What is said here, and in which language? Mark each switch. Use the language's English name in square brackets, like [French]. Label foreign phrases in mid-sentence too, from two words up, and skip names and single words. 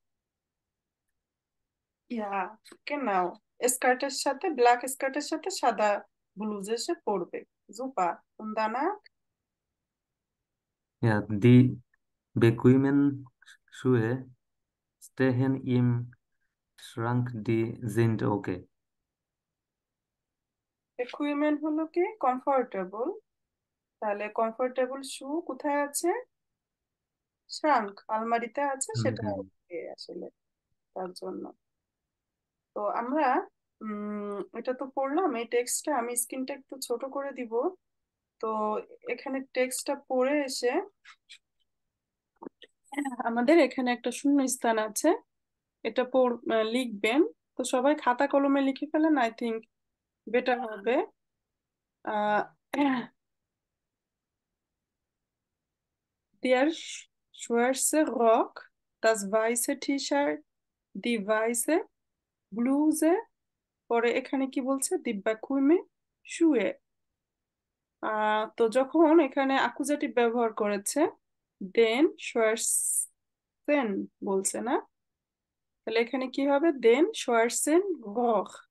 [German] ইয়া, genau. [Bangla] স্কার্টের সাথে, ব্ল্যাক স্কার্টের সাথে সাদা ব্লুজে সে পরবে। জুপা দানা। [German] Ja, die bequemen Schuhe stehen im Schrank, die sind okay. [Bangla] ইকুইপমেন্ট হলো কি কমফোর্টেবল, তাহলে [English] comfortable shoe [Bangla] কোথায় আছে? শ্রাঙ্ক, আলমারিতে আছে, সেটা okay আসলে তার জন্য। তো আমরা এটা তো পড়লাম, এই টেক্সটটা আমি স্ক্রিনটা একটু ছোট করে দিব। তো এখানে টেক্সটটা পড়ে এসে আমাদের এখানে একটা শূন্য স্থান আছে, এটা লিখবেন। তো সবাই খাতা কলমে লিখে ফেলেন, [English] I think better [Bangla] হবে। [German] আহ Der schwarze Rock, das weiße T-Shirt, die weiße Bluse, [Bangla] পরে এখানে কি বলছে, [German] die bequemen Schuhe. [Bangla] তো যখন এখানে অ্যাকুজেটিভ ব্যবহার করেছে [German] den schwarzen [Bangla] বলছে না, তাহলে এখানে কি হবে? [German] den schwarzen Rock.